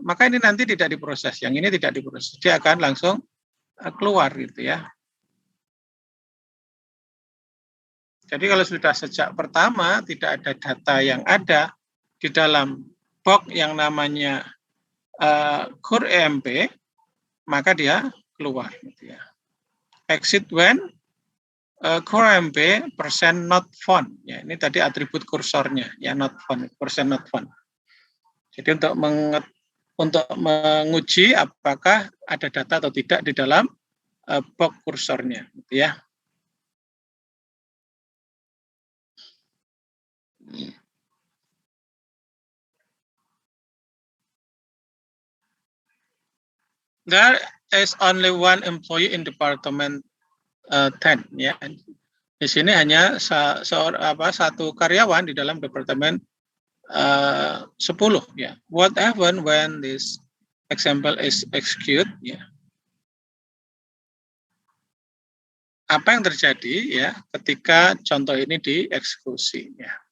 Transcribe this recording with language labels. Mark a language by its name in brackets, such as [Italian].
[Indonesian] Maka ini nanti tidak diproses, yang ini tidak diproses, dia akan langsung keluar, gitu, ya. Jadi kalau sudah sejak pertama tidak ada data yang ada di dalam box yang namanya core EMP, maka dia keluar. Gitu ya. [English] Exit when core EMP percent not found. [Indonesian] Ya, ini tadi atribut kursornya, ya not found, percent not found. Jadi untuk menguji apakah ada data atau tidak di dalam box kursornya, gitu ya. [English] There is only one employee in department 10. [Indonesian] Ya, di sini hanya satu karyawan di dalam departemen 10. [English] Ya, what happened when this example is executed? [Indonesian] Ya, apa yang terjadi ya ketika contoh ini dieksekusi? Ya.